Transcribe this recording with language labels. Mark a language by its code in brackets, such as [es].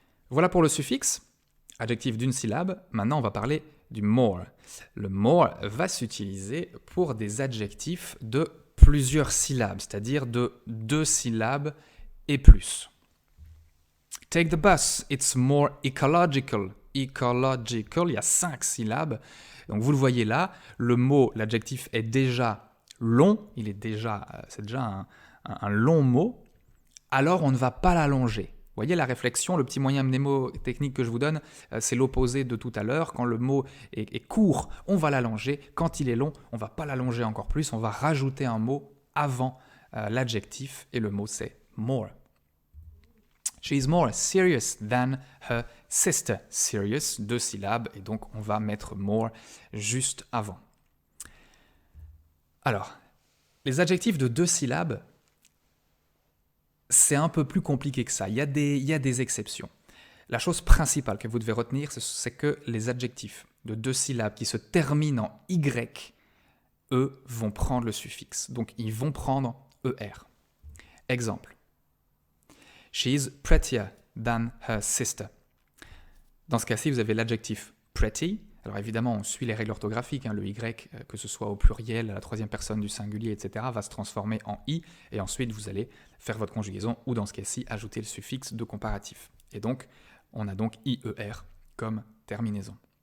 [fr] Voilà pour le suffixe. Adjectif d'une syllabe, maintenant on va parler du more. Le more va s'utiliser pour des adjectifs de plusieurs syllabes, c'est-à-dire de 2 syllabes et plus. [en] Take the bus, it's more ecological. [fr] Ecological, il y a 5 syllabes. Donc vous le voyez là, le mot, l'adjectif est déjà long, c'est déjà un long mot, alors on ne va pas l'allonger. Vous voyez la réflexion, le petit moyen mnémotechnique que je vous donne, c'est l'opposé de tout à l'heure. Quand le mot est court, on va l'allonger. Quand il est long, on ne va pas l'allonger encore plus, on va rajouter un mot avant l'adjectif et le mot c'est more. [en] She is more serious than her sister. [fr] Serious, 2 syllabes, et donc on va mettre more juste avant. Alors, les adjectifs de 2 syllabes, c'est un peu plus compliqué que ça. Il y a des exceptions. La chose principale que vous devez retenir, c'est que les adjectifs de 2 syllabes qui se terminent en Y, eux, vont prendre le suffixe. Donc, ils vont prendre ER. Exemple. [en] She is prettier than her sister. [fr] Dans ce cas-ci, vous avez l'adjectif pretty. Alors évidemment, on suit les règles orthographiques. Le Y, que ce soit au pluriel, à la 3e personne du singulier, etc., va se transformer en I. Et ensuite, vous allez faire votre conjugaison ou dans ce cas-ci, ajouter le suffixe de comparatif. Et donc, on a donc IER comme terminaison.